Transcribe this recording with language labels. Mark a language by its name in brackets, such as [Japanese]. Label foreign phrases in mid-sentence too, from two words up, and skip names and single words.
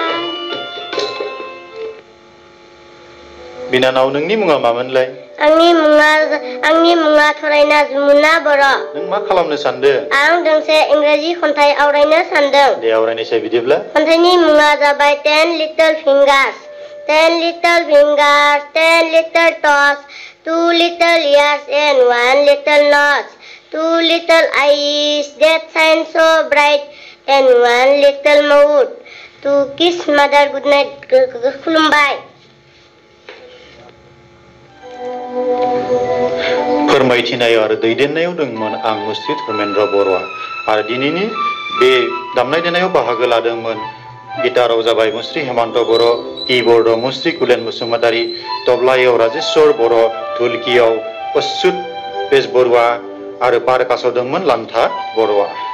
[Bodo] बिनानाव नोंनि मुङा मामोनलाय आंनि मुङा थरायना जुमुना बर' नों मा खालामनो सानदों आं दोंसे इंराजि खन्थाइ आवरायनो सानदों दे आवरायनायसै बिदिब्ला खन्थाइनि मुङा जाबाय [English] 10 little fingers 10 little fingers 10 little toes 2 little ears and 1 little nose 2 little eyes that shine so bright and 1 little mouth to kiss mother good night खुलुमबाय [Bodo] फोरमायथिनाय आरो दैदेननायाव दंमोन आं मुस्रि धर्मेन्द्र बर'आ आरो दिनैनि बे दामनाय देनायाव बाहागो लादोंमोन गिटाराव जाबाय मुस्रि हेमन्त बर' कीबर्डआव मुस्रि कुलेन बसुमतारी तबलायाव राजेश्वर बर' धुलकियाव अच्युत बेजबरुवा आरो पारकासाव दंमोन लान्था बर'आ